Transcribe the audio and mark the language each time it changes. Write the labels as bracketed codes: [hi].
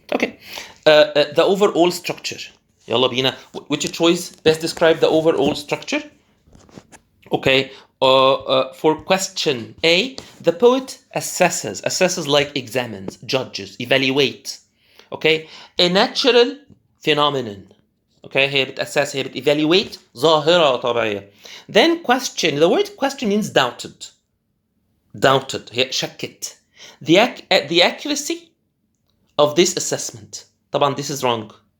[en] Okay, the overall structure. [ar] يلا بينا. [en] Which choice best describe the overall structure? Okay, for question A, the poet assesses like examines, judges, evaluates. Okay, a natural phenomenon. [ar] Okay, هي بتأسس, هي بتevaluate ظاهرة طبيعية. [en] Then question, the word question means doubted. [ar] هي شكت. [en] The accuracy of this assessment. طبعا this is wrong.